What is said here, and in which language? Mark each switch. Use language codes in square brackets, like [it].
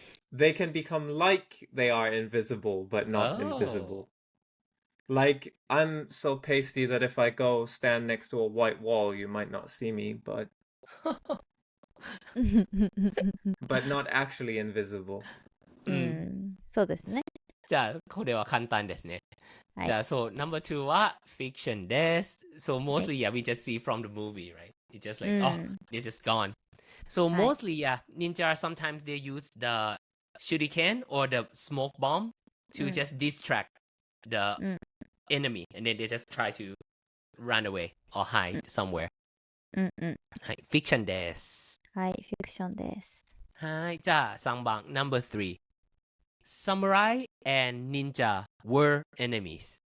[en] They can become like they are invisible, but not invisible. Like, I'm so pasty that if I go stand next to a white wall, you might not see me, but not actually invisible. [ja] そうですね。じゃあ、これは簡単ですね。はい、じゃあ、そう、 [en] number two [ja] は fiction です。 [en] So mostly, yeah, we just see from the movie, right? It's just like, oh, it's just gone. So mostly, yeah, ninja sometimes they use the shuriken or the smoke bomb to just distract the enemy, and then they just try to run away or hide somewhere. [ja] はい、fiction です。はい、フィクションです。はい、じゃあ3番 [en] number three. Samurai and ninja were enemies.